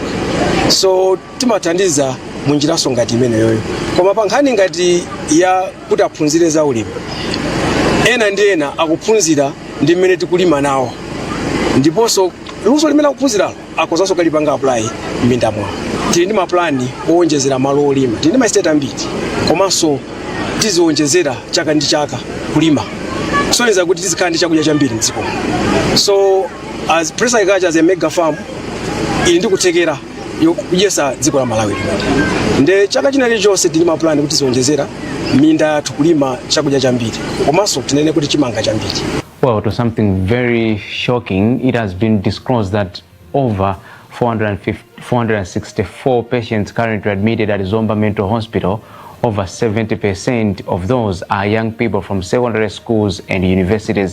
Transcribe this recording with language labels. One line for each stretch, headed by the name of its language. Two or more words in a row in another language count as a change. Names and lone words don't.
Nyanja: So timathandiza munjiraso ngati imeneyoyo, koma pa nkhani ngati ya kuti aphunzire za ulimi, ena ndi ena akuphunzira ndi mmene tikulima nawo, ndiponso luso limene akuphunziralo akozanso kalipanga apply m'minda mwawo. Tili ndi maplani owonjezera malo olima, tili ndi ma estate ambiri, komanso tiziwonjezera chaka ndi chaka kulima kusonyeza kuti tizikhala chakudya chambiri mdziko.
English: So as Press Agriculture as a mega farm
Nyanja: ili ndi kuthekera yokudyesa dziko la Malawi. Nde chaka chinali chonse tili mapulani kuti tiwonjezera minda tukulima chakudya chambiri komanso tinene kuti chimanga chambiri.
English: Well, to something very shocking, it has been disclosed that over 464 patients currently admitted at Zomba Mental Hospital. Over 70% of those are young people from secondary schools and universities.